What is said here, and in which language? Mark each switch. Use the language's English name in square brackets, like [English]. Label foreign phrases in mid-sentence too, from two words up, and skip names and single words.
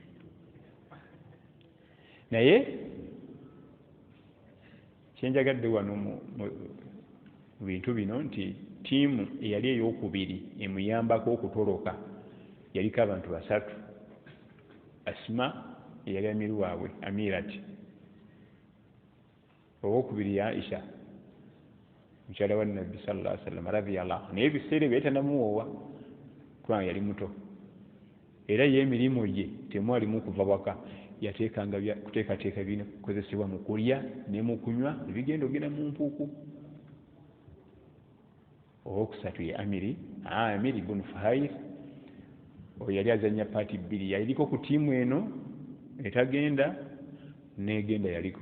[Ganda] Naye kyenjagadde wano mu bintu bino nti tiimu eyali ey'okubiri emuyambako okutoloka yaliko abantu basatu. Asma eyali amiru waabwe Amirati, owokubiri ya Aisha mukyala wa Nabbi [Arabic] صلى الله عليه وسلم رضي الله, [Ganda] naye ebiseera ebyo tanamuwoowa kubanga yali muto, era ye emirimu gye temwalimu kuva waka, yateekanga kuteekateeka bino kukozesebwa mu kulya ne mu kunywa ebigenda ogenda mu mpuuku. Owokusatu ye Amiri ibn Fuhair, oyo yali azannya paati bbiri, yaliko ku tiimu eno etagenda n'egenda yaliko.